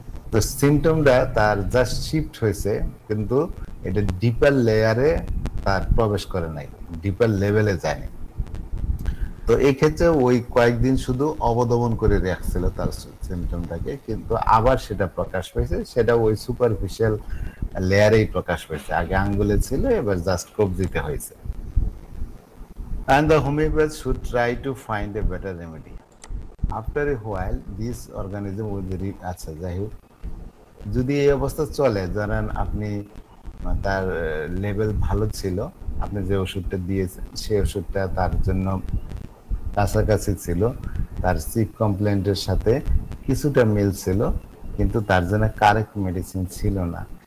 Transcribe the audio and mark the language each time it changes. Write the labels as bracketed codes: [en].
[bn] তো সিমটমটা তার just shift হয়েছে, কিন্তু এটা ডিপার লেয়ারে তার প্রবেশ করে নাই, ডিপার লেভেলে যায়নি। তো এই ক্ষেত্রে ওই কয়েকদিন শুধু অবদমন করে রাখছিল তার সিমটমটাকে, কিন্তু আবার সেটা প্রকাশ পেয়েছে, সেটা ওই সুপারফিশিয়াল লেয়ারেই প্রকাশ পেয়েছে। আগে আঙ্গুলে ছিল, এবার জাস্ট কবজিতে হয়েছে। [en] And the homeopath should try to find a better remedy. After a while, this organism will [bn] আচ্ছা যাই হোক, যদি এই অবস্থা চলে, ধরেন আপনি তার লেভেল ভালো ছিল, আপনি যে ওষুধটা দিয়েছেন সেই ওষুধটা তার জন্য কাছাকাছি ছিল, তার চিপ কমপ্লেন্টের সাথে কিছুটা মিল ছিল, কিন্তু তার জন্য কারেক্ট মেডিসিন ছিল না।